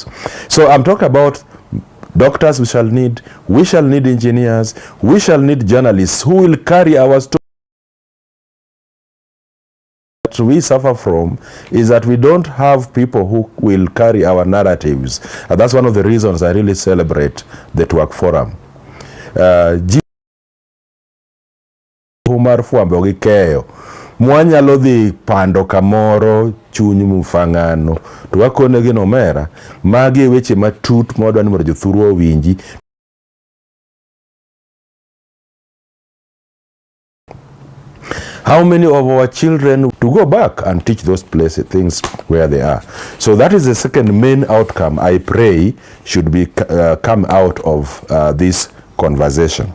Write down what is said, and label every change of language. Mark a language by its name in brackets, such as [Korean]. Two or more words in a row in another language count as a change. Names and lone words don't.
[English] So I'm talking about doctors we shall need engineers, we shall need journalists who will carry our story. What we suffer from is that we don't have people who will carry our narratives. And that's one of the reasons I really celebrate the Twerk Forum. [Luo (Kenya and Tanzania)] Mar fwambo gi keyo mwanyalo dhi pando kamoro chuny mufangano to wakone gi nomera magi weche matut modwa ni mondo jothurwa owinji. [English] How many of our children to go back and teach those places, things where they are? So that is the second main outcome I pray should be come out of this conversation.